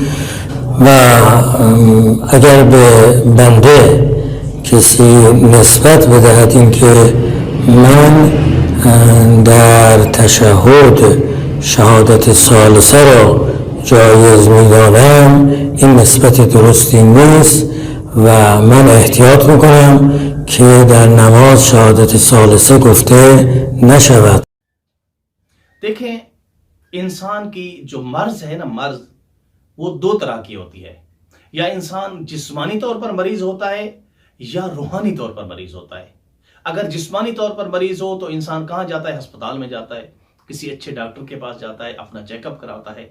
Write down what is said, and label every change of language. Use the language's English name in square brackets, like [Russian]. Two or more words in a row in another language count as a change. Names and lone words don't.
[Persian] و اگر به بنده کسی نسبت بدهد این که من در تشهد شهادت ثالثه را جایز می‌دانم، این نسبت درستی نیست و من احتیاط میکنم که در نماز شهادت ثالثه گفته نشود. [Urdu] دیکھیں انسان کی جو مرض ہے نا، مرض وہ دو طرح کی ہوتی ہے. یا انسان جسمانی طور پر مریض ہوتا ہے یا روحانی طور پر مریض ہوتا ہے. اگر جسمانی طور پر مریض ہو تو انسان کہاں جاتا ہے؟ ہسپتال میں جاتا ہے، کسی اچھے ڈاکٹر کے پاس جاتا ہے، اپنا چیک اپ کراتا ہے.